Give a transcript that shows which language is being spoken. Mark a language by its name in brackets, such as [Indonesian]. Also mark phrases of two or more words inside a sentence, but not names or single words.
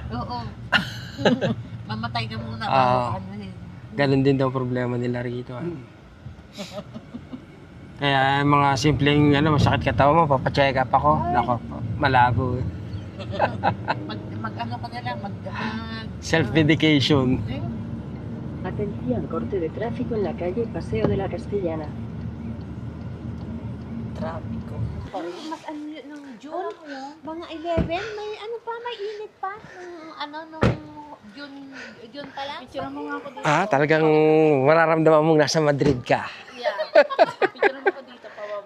[Filipino] Oo. Mamatay ka muna Ah. bago ano yun. Ganun din daw problema nila rito. Kaya mga simpleng masakit katawan mo, papacheck up ako. Nako, malabo. Mag-ano ka na lang, Self-medication. [Spanish] Atención, corte de tráfico en la calle Paseo de la Castellana. [Filipino] Trapiko. Mas ano yun, nung June, mga 11, may ano pa, may init pa. Nung June pa lang. Picture mo nga ako dito. Talagang mararamdaman mong nasa Madrid ka. Yeah. Picture mo ko dito, pababa.